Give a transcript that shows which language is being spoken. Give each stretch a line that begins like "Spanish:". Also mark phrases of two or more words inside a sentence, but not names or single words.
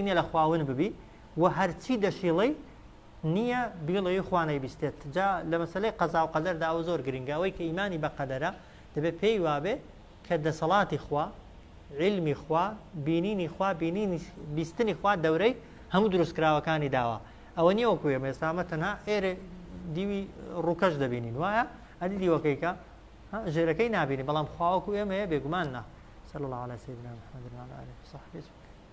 Central Kurdish: نییە لە خواون ببی و هەرچی دەشیڵەی نییە بیڵەوەی خوا نەیبیستێت جا لە مەسەلەی قەزا و قەدەردا ئەوە زۆر گرنگە ئەوەی کە ئیمانی بە قەدەرە دەبێت پێی وابێ کە دەسەڵاتی خوا علمی خوا بینینی خوا بینینی بیستنی خوا دەورەی هەموو دروستکراوەکانی داوە ئەوە نییە وەکو ئێمە ئێستامە تەنها ئێرە دیوی ڕووکەش دەبینین وایە ئەدی دیوەکەیکە ژێرەکەی نابینی بەڵام خواوەکو ئێمەیە بێگومان نا
Arabic: صلى الله على سيدنا محمد وعلى آله وصحبه